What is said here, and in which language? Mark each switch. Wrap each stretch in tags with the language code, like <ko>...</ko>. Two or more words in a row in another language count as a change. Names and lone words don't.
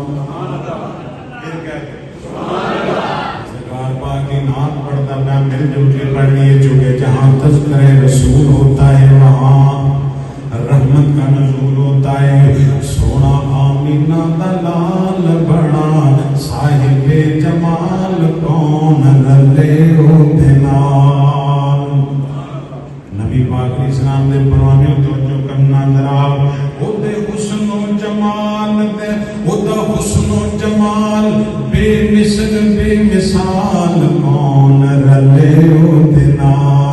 <ur>سرکار پاک کی نعت پڑھتا میں مل جل کے پڑھ لیے چونکہ جہاں تذکرے رسول ہوتا ہے وہاں رحمت کا نزول ہوتا ہے</ur> <pa>سونا آمینہ دلال جمال بڑا صاحب جمال کون رلے اودے نال. نبی پاک اسلام دے پروانے تو جو کرنا جناب اودے حسنو جمال تے اودا حسنو جمال بےمثل بےمثال کون رلے اودے نال.</pa>